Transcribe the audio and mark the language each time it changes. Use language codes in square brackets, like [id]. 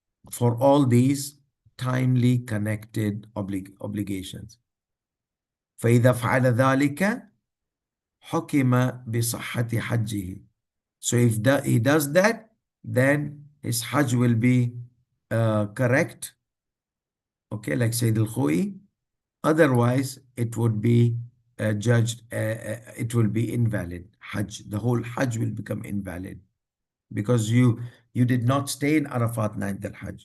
[en] For all these timely connected obligations. [ar] فإذا فعل ذلك حكم بصحة حجه. [en] So if he does that, then his Hajj will be correct, okay, like Sayyid al-Khu'i. Otherwise, it would be judged, it will be invalid. Hajj, the whole Hajj will become invalid because you did not stay in Arafat 9th al-Hajj.